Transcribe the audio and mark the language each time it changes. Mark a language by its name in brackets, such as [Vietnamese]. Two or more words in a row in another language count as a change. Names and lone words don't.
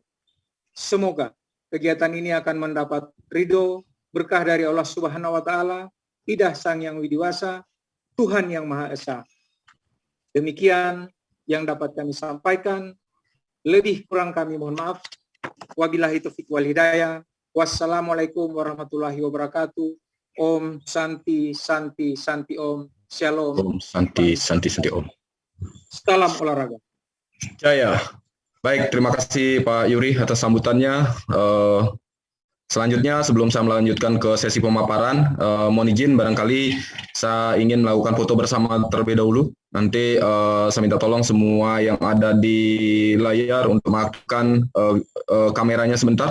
[Indonesian] Semoga kegiatan ini akan mendapat ridho berkah dari Allah [Arabic] سبحانه وتعالى, [Indonesian] Idah Sang Yang Widiwasa, Tuhan Yang Maha Esa. Demikian yang dapat kami sampaikan. Lebih kurang kami mohon maaf. [Arabic] وبالله التوفيق والهداية. والسلام عليكم ورحمة الله وبركاته. [Sanskrit] ॐ शान्ति शान्ति शान्ति ॐ. Shalom. ॐ शान्ति शान्ति शान्ति ॐ. [Indonesian] Salam olahraga. Jaya. Baik, terima kasih Pak Yuri atas sambutannya. Selanjutnya sebelum saya melanjutkan ke sesi pemaparan, mohon izin barangkali saya ingin melakukan foto bersama terlebih dahulu. Nanti saya minta tolong semua yang ada di layar untuk mengaktifkan kameranya sebentar.